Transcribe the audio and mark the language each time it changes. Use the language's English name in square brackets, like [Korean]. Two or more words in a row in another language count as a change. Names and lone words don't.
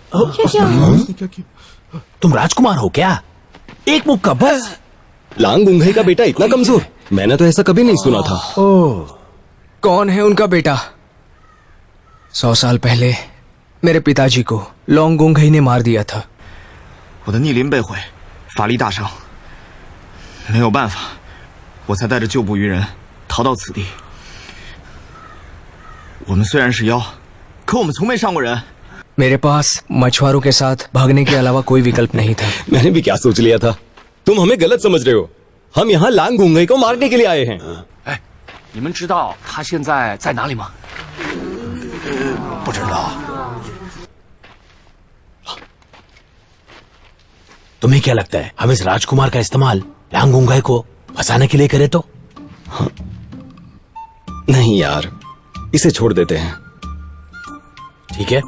[Hindi] तुम राजकुमार हो क्या? एक मुक्का बस। लांगुंगई का बेटा इतना कमजोर? मैंने तो ऐसा कभी नहीं सुना था। ओह, कौन है उनका बेटा? 100 साल पहले मेरे पिताजी को लोंगुंगई ने मार दिया था। [Chinese] 我的逆鳞被毁，法力大伤，没有办法，我才带着旧部余人逃到此地。我们虽然是妖，可我们从没伤过人。 [Hindi] मेरे पास मछुआरों के साथ भागने के अलावा कोई विकल्प नहीं था। मैंने भी क्या सोच लिया था। तुम हमें गलत समझ रहे हो। हम यहाँ लांगुंगई को मारने के लिए आए हैं। [Chinese] 哎，你们知道他现在在哪里吗？不知道। [Hindi] तुम्हें क्या लगता है हम इस राजकुमार का इस्तेमाल लांगुंगई को फंसाने के लिए करें तो? नहीं यार, इसे छोड़ देते हैं। ठीक है,